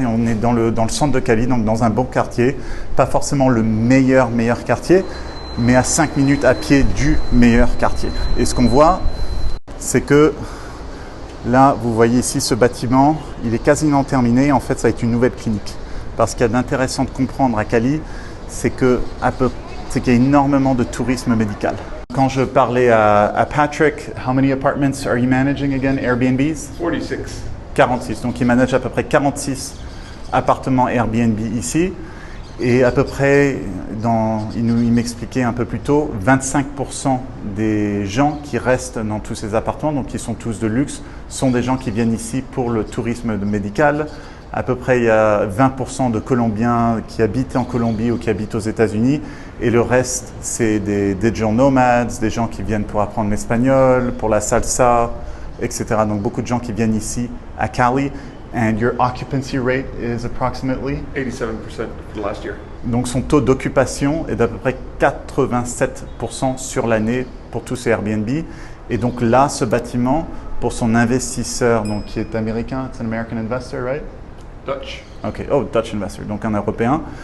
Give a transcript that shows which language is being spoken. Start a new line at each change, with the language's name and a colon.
French: Et on est dans le centre de Cali, donc dans un bon quartier, pas forcément le meilleur quartier, mais à 5 minutes à pied du meilleur quartier. Et ce qu'on voit, c'est que là, vous voyez ici ce bâtiment, il est quasiment terminé. En fait, ça va être une nouvelle clinique. Parce qu'il y a d'intéressant de comprendre à Cali, c'est qu'il y a énormément de tourisme médical. Quand je parlais à Patrick,
English: how many apartments are you managing again, Airbnbs? 46. 46.
French: Donc il manage à peu près 46 appartements Airbnb ici. Et à peu près, il m'expliquait un peu plus tôt, 25% des gens qui restent dans tous ces appartements, donc qui sont tous de luxe, sont des gens qui viennent ici pour le tourisme médical. À peu près, il y a 20% de Colombiens qui habitent en Colombie ou qui habitent aux États-Unis. Et le reste, c'est des digital nomades, des gens qui viennent pour apprendre l'espagnol, pour la salsa, etc. Donc, beaucoup de gens qui viennent ici à Cali.
English: And your occupancy rate is approximately? 87% for last year.
French: Donc, son taux d'occupation est d'à peu près 87% sur l'année pour tous ces Airbnb. Et donc là, ce bâtiment, pour son investisseur, donc qui est américain, c'est un
English: American investor, right? Dutch.
French: Ok,
English: oh, Dutch investor,
French: donc un Européen.